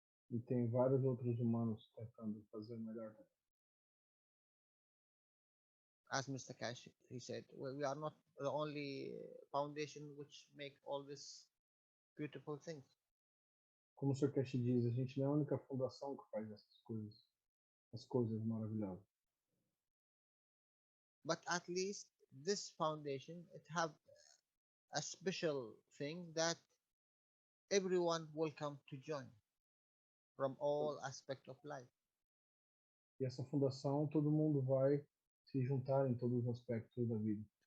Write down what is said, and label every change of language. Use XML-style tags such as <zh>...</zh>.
<pt>E tem vários outros humanos tentando fazer melhor.</pt> <en>As Mr. Cash he said, we are not the only foundation which make all these beautiful things.</en> <pt>Como o Sr. Cash diz, a gente não é a única fundação que faz essas coisas, as coisas maravilhosas.</pt> <en>But at least this foundation, it have a special thing that everyone will come to join from all aspect of life.</en> <pt>E essa fundação, todo mundo vai se juntar em todos os aspectos da vida.</pt>